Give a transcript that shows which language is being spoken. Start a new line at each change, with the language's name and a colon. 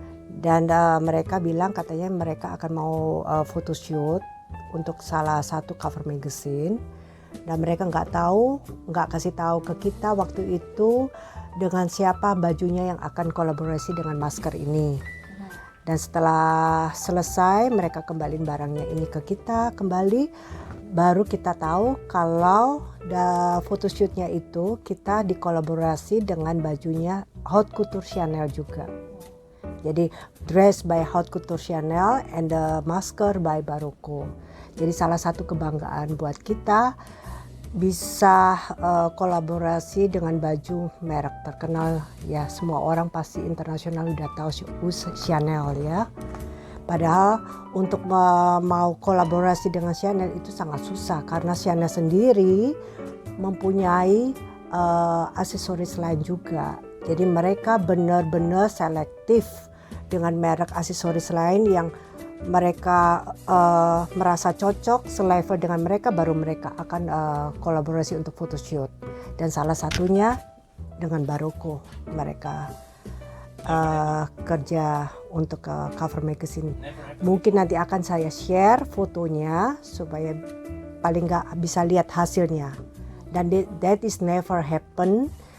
Indonesian: Dan mereka bilang katanya mereka akan mau photoshoot untuk salah satu cover magazine, dan mereka nggak kasih tahu ke kita waktu itu dengan siapa bajunya yang akan kolaborasi dengan masker ini. Dan setelah selesai mereka kembaliin barangnya ini ke kita kembali, baru kita tahu kalau photoshootnya itu kita dikolaborasi dengan bajunya Haute Couture Chanel juga.
English: Jadi dress by Haute Couture Chanel and the masker by Barocco.
Indonesian: Jadi salah satu kebanggaan buat kita bisa kolaborasi dengan baju merek terkenal ya, semua orang pasti internasional udah tahu Chanel ya. Padahal untuk mau kolaborasi dengan Chanel itu sangat susah karena Chanel sendiri mempunyai aksesoris lain juga. Jadi mereka benar-benar selektif dengan merek aksesoris lain yang mereka merasa cocok selevel dengan mereka, baru mereka akan kolaborasi untuk photoshoot. Dan salah satunya dengan Barocco mereka kerja untuk cover magazine. Mungkin nanti akan saya share fotonya supaya paling nggak bisa lihat hasilnya.
English: Dan that is never happen.